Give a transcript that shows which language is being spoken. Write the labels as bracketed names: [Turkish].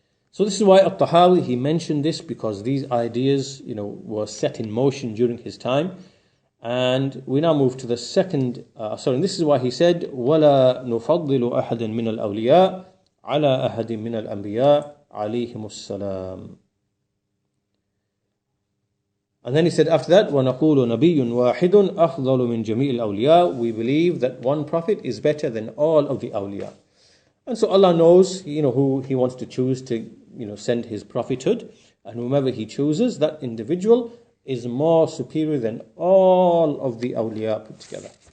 [English] So this is why At-Tahawi, he mentioned this, because these ideas, were set in motion during his time. And we now move to the second, and this is why he said, [Arabic] وَلَا نُفَضِّلُ أَحَدًا مِنَ الْأَوْلِيَاءِ عَلَى أَحَدٍ مِنَ الْأَنْبِيَاءِ عَلَيْهِمُ السَّلَامِ. [English] And then he said after that, [Arabic] وَنَقُولُ نَبِيٌّ وَاحِدٌ أَفْضَلُ مِنْ جَمِيعِ الْأَوْلِيَاءِ. [English] We believe that one prophet is better than all of the awliya. And so Allah knows, who He wants to choose to, send His prophethood. And whomever He chooses, that individual is more superior than all of the awliya put together.